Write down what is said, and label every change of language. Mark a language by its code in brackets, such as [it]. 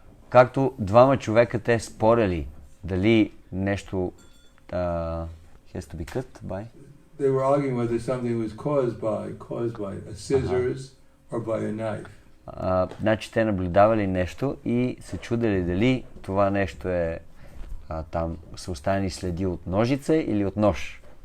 [bg] Както двама човека те спорили дали нещо [en] has to be cut by. They were arguing whether something was caused by a scissors or by a knife. [bg] Значи те наблюдавали нещо и се чудели дали това нещо е там са останали следи от ножица или от нож.